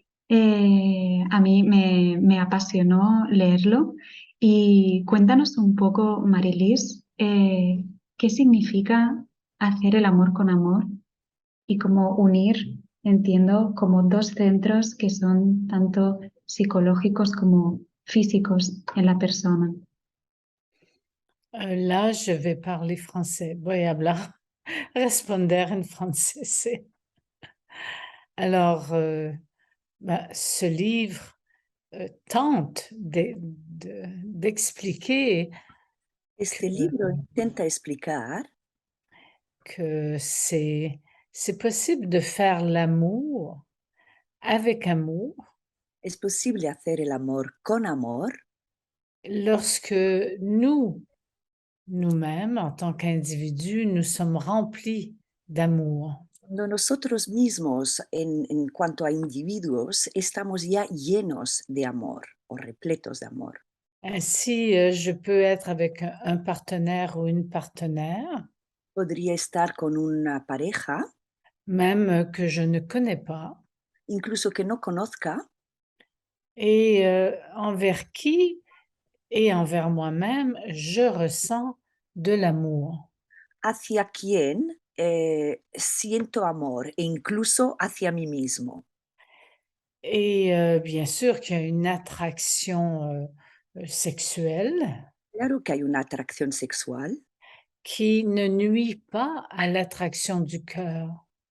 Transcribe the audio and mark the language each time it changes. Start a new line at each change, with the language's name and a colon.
Spanish: A mí me apasionó leerlo y cuéntanos un poco, Marilis, qué significa hacer el amor con amor y cómo unir, entiendo, como dos centros que son tanto psicológicos como físicos en la persona.
French: Là, je vais parler français.
Spanish: Voy a hablar, responder en francés.
French: Alors, ce livre tente d'expliquer
Spanish: Este
French: que,
Spanish: libro intenta explicar
French: que c'est possible de faire l'amour avec amour
Spanish: es posible hacer el amor con amor
French: lorsque nous-mêmes, en tant qu'individus, nous sommes remplis d'amour.
Spanish: cuando nosotros mismos, en cuanto a individuos, estamos ya llenos de amor o repletos de amor.
French: Ainsi, je peux être avec un partenaire ou une partenaire,
Spanish: Podría estar con una pareja,
French: même que je ne connais pas,
Spanish: incluso que no conozca,
French: et envers qui et envers moi-même, je ressens de l'amour.
Spanish: hacia quien siento amor e incluso hacia mí mismo.
French: Et bien sûr qu'il y a une attraction, sexuelle
Spanish: Claro que hay una atracción sexual
French: qui ne nuit pas à l'attraction du cœur.